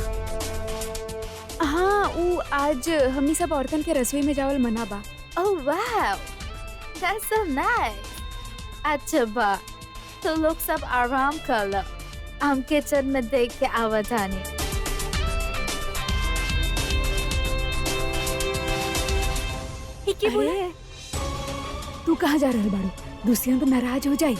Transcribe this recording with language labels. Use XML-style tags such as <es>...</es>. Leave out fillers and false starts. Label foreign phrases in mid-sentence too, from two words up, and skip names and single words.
<bho>हाँ, वो आज हमनी सब औरतन के रसोई में जावल मना बा।</bho> <en>Oh wow, that's so nice.</en> <bho>अच्छा बा, तो लोग सब आराम कर लो, हम किचन में देख के आवाज आने। ठीक है बोले, अरे, तू कहाँ जा रहल बाड़ू? दुष्यंत नाराज हो जाई।</bho>